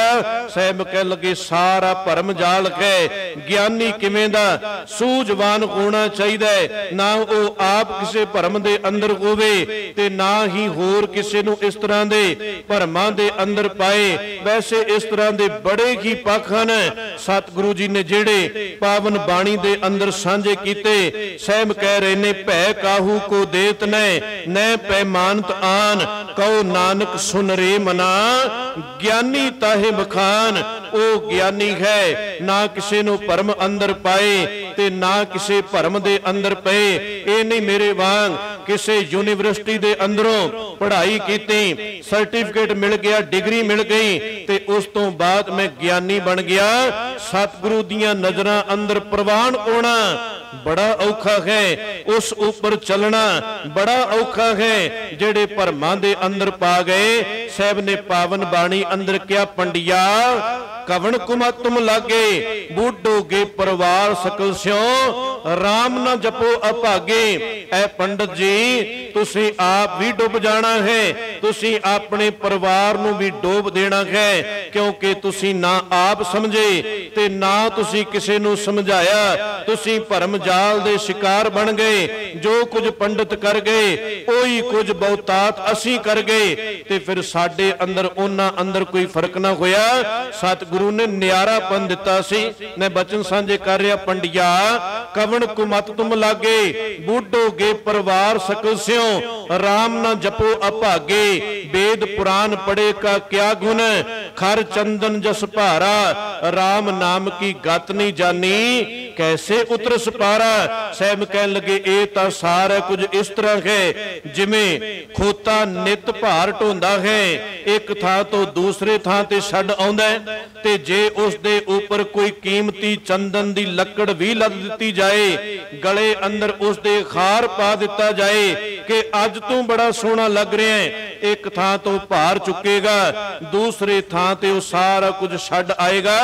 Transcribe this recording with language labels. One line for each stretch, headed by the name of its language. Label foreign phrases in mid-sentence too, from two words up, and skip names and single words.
Punjabi: ਸਾਹਿਬ ਕਹਿ ਲਗੇ ਸਾਰਾ ਭਰਮ ਜਾਲ ਹੈ, ਗਿਆਨੀ ਕਿਵੇਂ ਦਾ ਸੂਝਵਾਨ ਹੋਣਾ ਚਾਹੀਏ, ਨਾ ਵੋ ਆਪ ਕਿਸੀ ਭਰਮ ਦੇ ਅੰਦਰ ਹੋਵੇ ਤੇ ਨਾ ਹੀ ਹੋਰ ਕਿਸੀ ਨੂੰ ਇਸ ਤਰ੍ਹਾਂ ਦੇ ਭਰਮਾਂ ਦੇ ਅੰਦਰ ਪਾਏ। ਵੈਸੇ ਇਸ ਤਰ੍ਹਾਂ ਦੇ ਬੜੇ ਹੀ ਪੱਖ ਹੈਂ ਸਤਿਗੁਰੂ ਜੀ ਨੇ ਜਿਹੜੇ ਪਾਵਨ ਬਾਣੀ ਦੇ ਅੰਦਰ ਸਾਂਝੇ ਕੀਤੇ। ਸਾਹਿਬ ਕਹਿ ਰਹੇ ਨੇ ਭੈ ਕਾਹੂ ਕੋ ਦੇਤ ਨ ਪੈਮਾਨਤ ਆਨ, ਕਹੋ ਨਾਨਕ ਸੁਨ ਰੇ ਮਨਾ, ਗਿਆਨੀ ਤਾਹੇ ਬਖਾਨ। ਓ ਗਿਆਨੀ ਹੈ ਨਾ ਕਿਸੀ ਨੂੰ ਭਰਮ ਅੰਦਰ ਪਾਏ ਤੇ ਨਾ ਕਿਸੀ ਭਰਮ ਦੇ ਅੰਦਰ ਪਏ। ਯੇ ਨਹੀਂ ਮੇਰੇ ਵਾਂਗ ਕਿਸੀ ਯੂਨੀਵਰਸਿਟੀ ਦੇ ਅੰਦਰੋਂ ਪੜ੍ਹਾਈ ਕੀਤੀ, ਸਰਟੀਫਿਕੇਟ ਮਿਲ ਗਿਆ, ਡਿਗਰੀ ਮਿਲ ਗਈ ਤੇ ਉਸ ਤੋ ਬਾਅਦ ਮੈਂ ਗਿਆਨੀ ਬਨ ਗਿਆ। ਸਤਿਗੁਰੂ ਦੀਆਂ ਨਜ਼ਰਾਂ ਅੰਦਰ ਪ੍ਰਵਾਨ ਹੋਣਾ ਬੜਾ ਔਖਾ ਹੈ, ਉਸ ਉੱਪਰ ਚਲਣਾ ਬੜਾ ਔਖਾ ਹੈ। ਜਿਹੜੇ ਭਰਮਾਂ ਦੇ ਅੰਦਰ ਪਾ ਗਏ, ਸਾਹਿਬ ਨੇ ਪਾਵਨ ਬਾਣੀ ਅੰਦਰ ਕਿਆ ਪੰਡੀਆ ਕਵਨ ਕੁਮਾ ਤੁਮ ਲਾਗੇ, ਬੂਡੋਗੇ ਪਰਿਵਾਰ ਸਕਲ ਸਿਉ, ਰਾਮ ਨਾ ਜਪੋ ਅਭਾਗੇ। ਐ ਪੰਡਿਤ ਜੀ ਤੁਸੀਂ ਆਪ ਭੀ ਡੁੱਬ ਜਾਣਾ ਹੈ, ਤੁਸੀਂ ਅਪਨੇ ਪਰਿਵਾਰ ਨੂੰ ਭੀ ਡੋਬ ਦੇਣਾ ਹੈ, ਕਿਉਂਕਿ ਤੁਸੀਂ ਨਾ ਆਪ ਸਮਝੇ ਤੇ ਨਾ ਤੁਸੀਂ ਕਿਸੀ ਨੂੰ ਸਮਝਾਇਆ। ਤੁਸੀਂ ਭਰਮ ਜਾਲ ਦੇ ਸ਼ਿਕਾਰ ਬਨ ਗਏ, ਜੋ ਕੁਝ ਪੰਡਿਤ ਕਰ ਗਏ ਓਹੀ ਕੁਝ ਬਹੁਤਾਤ ਅਸੀਂ ਕਰ ਗਏ, ਤੇ ਫਿਰ ਸਾਡੇ ਅੰਦਰ ਉਨ੍ਹਾਂ ਅੰਦਰ ਕੋਈ ਫ਼ਰਕ ਨਾ ਹੋਇਆ। ਸਤਿਗੁਰੂ ਨੇ ਨਿਆਰਾਪਨ ਦਿੱਤਾ ਸੀ। ਮੈਂ ਬਚਨ ਸਾਂਝੇ ਕਰ ਰਹਾ ਪੰਡੀਆ ਕਵਨ ਕੁਮਤ ਤੁਮ ਲਾਗੇ, ਬੂਡੋਗੇ ਪਰਿਵਾਰ ਸਕਲ ਸਿਉ, ਰਾਮ ਨਾ ਜਪੋ ਅਭਾਗੇ। ਵੇਦ ਪੁਰਾਣ ਪੜੇ ਕਾ ਕਿਆ ਗੁਣ, ਖਰ ਚੰਦਨ ਜਸ ਭਾਰਾ, ਰਾਮ ਨਾਮ ਕੀ ਗਤਿ ਨਹੀਂ ਜਾਨੀ, ਕੈਸੇ ਉਤਰਸ ਪਾਰਾ। ਸਾਹਿਬ ਕਹਿਣ ਲੱਗੇ ਯੇ ਤੋ ਸਾਰਾ ਕੁਝ ਇਸ ਤਰ੍ਹਾਂ ਹੈ ਜਿਵੇਂ ਖੋਤਾ ਨਿੱਤ ਭਾਰ ਢੋਂਦਾ ਹੈ, ਇੱਕ ਥਾਂ ਤੋ ਦੂਸਰੇ ਥਾਂ ਤੇ ਛੱਡ ਆਉਂਦਾ ਹੈ, ਤੇ ਜੇ ਉਸ ਦੇ ਉੱਪਰ ਕੋਈ ਕੀਮਤੀ ਚੰਦਨ ਦੀ ਲੱਕੜ ਭੀ ਲੱਦ ਦਿੱਤੀ ਜਾਏ, ਗਲੇ ਅੰਦਰ ਉਸ ਦੇ ਖਾਰ ਪਾ ਦਿੱਤਾ ਜਾਏ ਕਿ ਅੱਜ ਤੂ ਬੜਾ ਸੋਹਣਾ ਲਗ ਰਹਾ ਹੈ, ਇੱਕ ਥਾਂ ਤੋ ਭਾਰ ਚੁਕੇਗਾ, ਦੂਸਰੇ ਥਾਂ ਤੇ ਵੋ ਸਾਰਾ ਕੁਝ ਛੱਡ ਆਏਗਾ।